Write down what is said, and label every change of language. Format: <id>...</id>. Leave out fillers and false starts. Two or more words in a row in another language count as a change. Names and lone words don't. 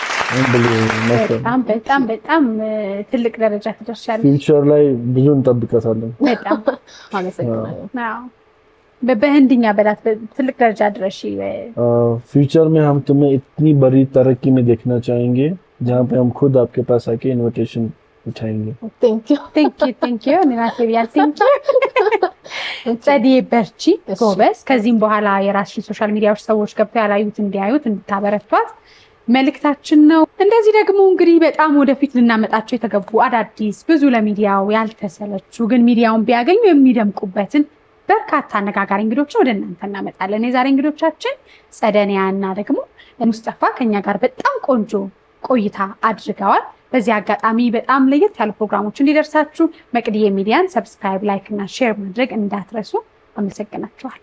<am>በጣም ትልቅ ደረጃ ትደርሻለሽ። ፊውቸር ላይ ብዙ እንጠብቀታለን። በጣም አመሰግናለሁ። አዎ በህንድኛ በላት ትልቅ ደረጃ ድረሽ።</am> <hi>फ्यूचर में हम तुम्हें इतनी बड़ी तरक्की में देखना चाहेंगे जहाँ पे हम खुद आपके पास आके इनविटेशन उठाएंगे।</hi> <en>thank you</en> <am>ንራሴ ቢያል</am> <en>thank you</en> <am>ጸዲ በርቺ ጎበዝ። ከዚህም በኋላ የራስሽን</am> <en>social media</en> <am>ሰዎች ገብተው ያላዩት እንዲያዩት እንድታበረቷት መልእክታችን ነው። እንደዚህ ደግሞ እንግዲህ በጣም ወደፊት ልናመጣቸው የተገቡ አዳዲስ ብዙ ለሚዲያው ያልተሰለቹ ግን ሚዲያውን ቢያገኙ የሚደምቁበትን በርካታ አነጋጋሪ እንግዶችን ወደ እናንተ እናመጣለን። የዛሬ እንግዶቻችን ጸደኒያ እና ደግሞ ሙስጠፋ ከኛ ጋር በጣም ቆንጆ ቆይታ አድርገዋል። በዚህ አጋጣሚ በጣም ለየት ያሉ ፕሮግራሞች እንዲደርሳችሁ መቅድዬ ሚዲያን ሰብስክራይብ፣ ላይክ እና ሼር ማድረግ እንዳትረሱ። አመሰግናችኋለሁ።</am>